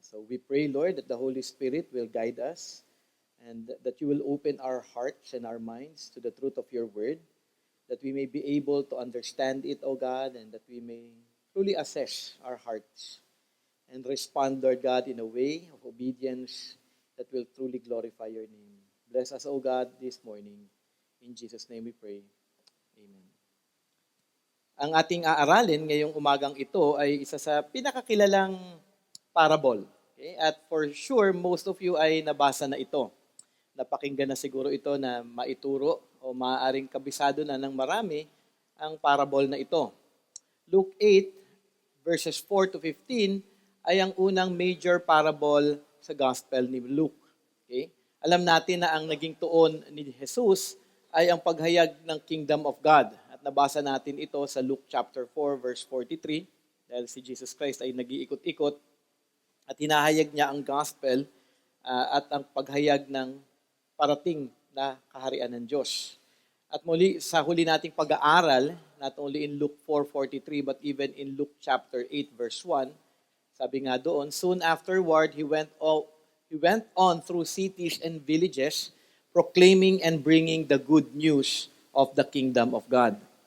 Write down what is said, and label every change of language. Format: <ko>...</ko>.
<en>So we pray, Lord, that the Holy Spirit will guide us and that you will open our hearts and our minds to the truth of your word, that we may be able to understand it, O God, and that we may truly assess our hearts and respond, Lord God, in a way of obedience that will truly glorify your name. Bless us, O God, this morning. In Jesus' name we pray. Amen.</en> <tl>Ang ating aaralin ngayong umagang ito ay isa sa pinakakilalang parable. Okay? At</tl> <en>for sure, most of you</en> <tl>ay nabasa na ito. Napakinggan na siguro ito na maituro o maaaring kabisado na ng marami ang parable na ito. Luke 8, verses 4 to 15, ay ang unang major parable sa Gospel ni Luke. Okay? Alam natin na ang naging tuon ni Jesus ay ang paghayag ng Kingdom of God. At nabasa natin ito sa Luke chapter 4, verse 43, dahil si Jesus Christ ay nag-iikot-ikot at hinahayag niya ang Gospel at ang paghayag ng parating na kaharian ng Diyos. At muli, sa huli nating pag-aaral,</tl> <en>not only in Luke 4:43, but even in Luke chapter 8, verse 1,</en> <tl>sabi nga doon,</tl> <en>soon afterward, he went on through cities and villages, proclaiming and bringing the good news of the kingdom of God.</en>